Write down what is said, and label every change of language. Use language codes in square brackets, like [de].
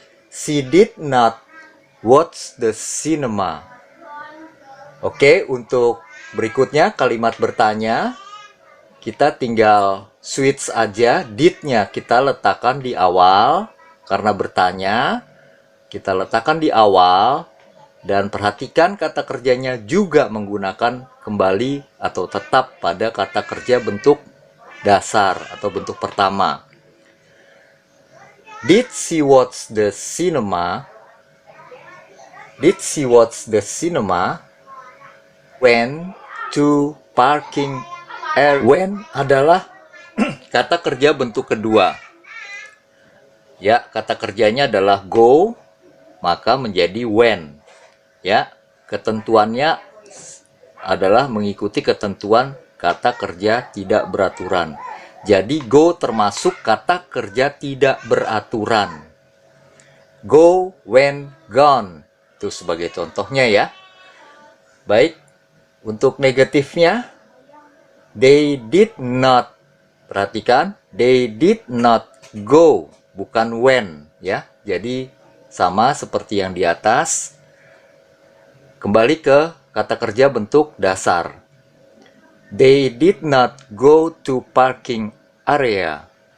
[en] She did not watch the cinema. [id] Oke, untuk berikutnya kalimat bertanya, kita tinggal switch aja. Did-nya kita letakkan di awal karena bertanya, kita letakkan di awal. Dan perhatikan kata kerjanya juga menggunakan kembali atau tetap pada kata kerja bentuk dasar atau bentuk pertama. [en] Did she watch the cinema? Did she watch the cinema? Went to parking area. [id] When adalah kata kerja bentuk kedua. Ya, kata kerjanya adalah go, maka menjadi when. Ya, ketentuannya adalah mengikuti ketentuan kata kerja tidak beraturan. Jadi go termasuk kata kerja tidak beraturan. Go, when, gone. Itu sebagai contohnya ya. Baik, untuk negatifnya, [en] they did not. [id] Perhatikan, [en] they did not go, [id] bukan when ya. Jadi sama seperti yang di atas. Kembali ke kata kerja bentuk dasar. [en] They did not go to parking area.